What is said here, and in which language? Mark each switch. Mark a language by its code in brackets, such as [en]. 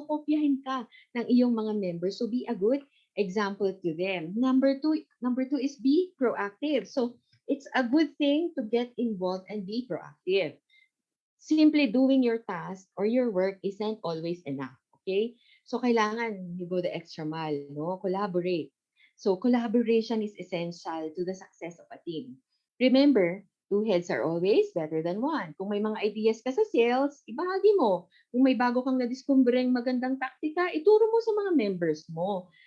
[tl] Kakopyahin ka ng iyong mga members. [en] So be a good example to them. Number two is be proactive. So it's a good thing to get involved and be proactive. Simply doing your task or your work isn't always enough. Okay? [tl] So kailangan [en] you go the extra mile, no? Collaborate. So collaboration is essential to the success of a team. Remember, two heads are always better than one. [tl] Kung may mga ideas ka sa sales, ibahagi mo. Kung may bago kang nadiskumbreng magandang taktika, ituro mo sa mga members mo.